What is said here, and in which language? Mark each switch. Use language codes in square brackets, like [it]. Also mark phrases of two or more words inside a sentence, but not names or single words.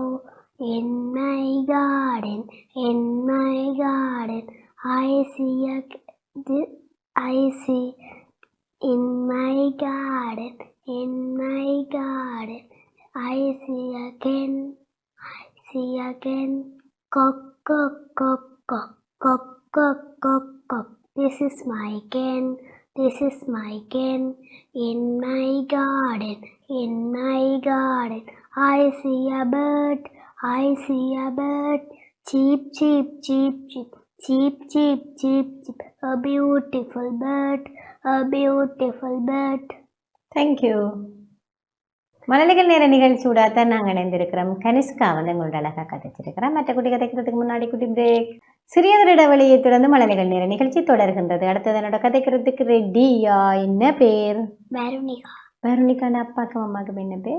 [en] In my garden, in my garden, I see I see in my garden, in my garden, I see again, cock, cock, cock, cock, cock, cock, cock, cock. This is my ken, this is my ken. In my garden, in my garden, I see a bird, I see a bird. Cheep, cheep, cheep, cheep, cheep, cheep, cheep, cheep. A beautiful bird, a beautiful bird. தேங்க்யூ. [ta] மழலைகள் நேர நிகழ்ச்சியோட தான் நாங்கள் இணைந்திருக்கிறோம். கனிஷ்கா வந்து எங்களோட அழகாக கதைச்சிருக்கிறோம். மற்ற குட்டி கதைக்கிறதுக்கு முன்னாடி குட்டி பிரேக். சிறியதொரு இடைவெளியை தொடர்ந்து மழலைகள் நேர நிகழ்ச்சி தொடர்கின்றது. அடுத்தது என்னோட கதைக்கிறதுக்கு ரெடியா? என்ன பேர்? வருணிகா. வருணிகாண்ட அப்பாக்கும் அம்மாவுக்கும் என்ன பேர்?